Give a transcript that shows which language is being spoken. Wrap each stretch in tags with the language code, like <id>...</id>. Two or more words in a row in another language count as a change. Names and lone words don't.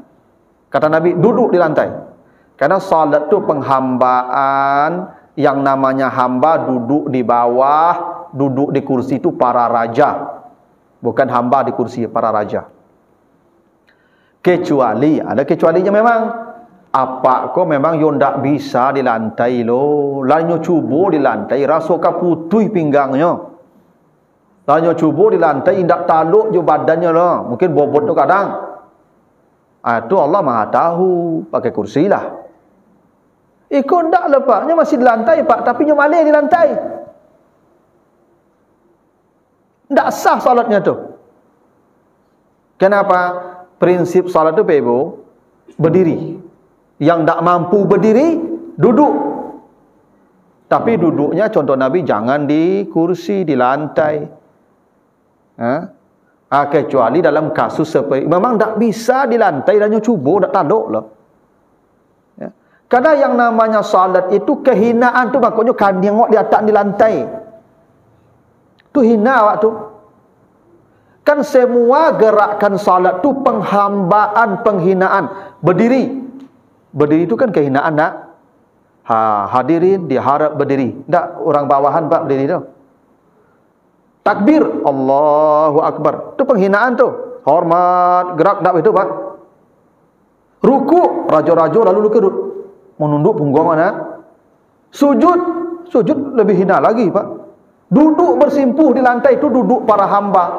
<id>Kata Nabi, duduk di lantai. Karena salat tu penghambaan. Yang namanya hamba duduk di bawah, duduk di kursi itu para raja. Bukan hamba di kursi para raja. Kecuali, ada kecualinya memang.</id> <min>Apa kau memang yo ndak bisa di lantai lo. Lanyo cubo di lantai, rasa kaputui pinggangnya. Lanyo cubo di lantai, indak taluk jo badannya lo.</min> <id>Mungkin bobot tu kadang. Itu Allah Maha tahu, pakai kursi lah.</id> <min>Ikut ndak lepaknya masih di lantai Pak, tapi nyo malih di lantai.</min> <id>Tak sah salatnya tu. Kenapa? Prinsip salat tu Pak Ibu, berdiri. Yang tak mampu berdiri, duduk. Tapi duduknya contoh Nabi jangan di kursi, di lantai. Kecuali dalam kasus seperti memang tak bisa di lantai dan cuba</id> <min>tak taduk lah.</min> <id>Ya. Karena yang namanya salat itu kehinaan tu makanya kan tengok di atas di lantai.</id> <min>Tu hina awak tu.</min> <id>Kan semua gerakan salat tu penghambaan, penghinaan. Berdiri. Berdiri itu kan kehinaan tak? Hadirin diharap berdiri. Tak orang bawahan Pak berdiri tu. Takbir,</id> <ar>الله أكبر.</ar> <id>Itu penghinaan tu. Hormat, gerak tak itu Pak. Ruku,</id> <min>rajo-rajo lalu lukut.</min> <id>Menunduk punggung mana? Sujud, sujud lebih hina lagi Pak. Duduk bersimpuh di lantai itu duduk para hamba.</id>